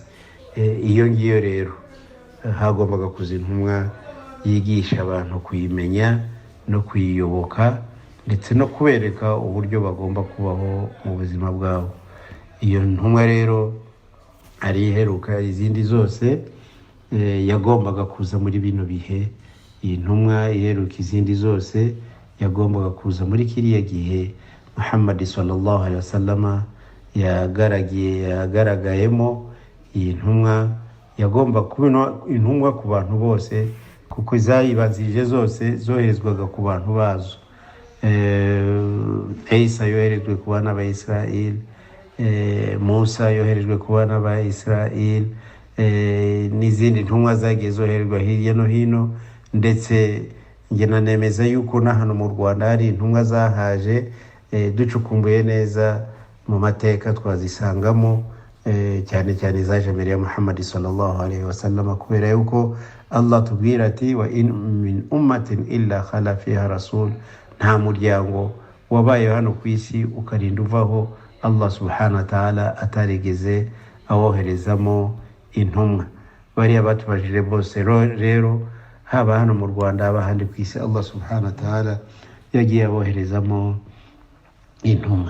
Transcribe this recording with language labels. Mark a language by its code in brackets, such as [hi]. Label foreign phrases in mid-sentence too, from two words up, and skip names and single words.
[rw] Iyo ngiyo rero hagombaga kuza intumwa yigisha abantu kuyimenya no kuyiyoboka ndetse no kubereka uburyo bagomba kubaho mu buzima bwabo. Iyo ntumwa rero ari iheruka izindi zose yagombaga kuza muri bino bihe. Iyi ntumwa iheruka izindi zose yagombaga kuza muri kiriya gihe Muhammad [ar] صلى الله عليه وسلم [rw] yagaragayemo. Iyi ntumwa yagomba kuba intumwa ku bantu bose, kuko zayibanzije zose zoherezwaga ku bantu bazo. Isa yoherejwe ku bana ba Israel, Musa yoherejwe ku bana ba Israel, n'izindi ntumwa zagiye zoherezwa hirya no hino. Ndetse njye nanemeza yuko na hano mu Rwanda hari intumwa zahaje, ducukumbuye neza mu mateka twazisangamo, cyane cyane zaje mbere ya Muhammad [ar] صلى الله عليه وسلم, [rw] kubera yuko Allah tubwira ati [ar] وإن من أمة إلا خلا فيها رسول. [rw] Nta muryango wabaye hano ku isi ukarinda uvaho [ar] الله سبحانه وتعالى [rw] atarigeze awoherezamo intumwa. Bariya batubajije bose rero, haba hano mu Rwanda haba handi ku isi, [ar] الله سبحانه وتعالى [rw] yagiye aboherezamo intumwa.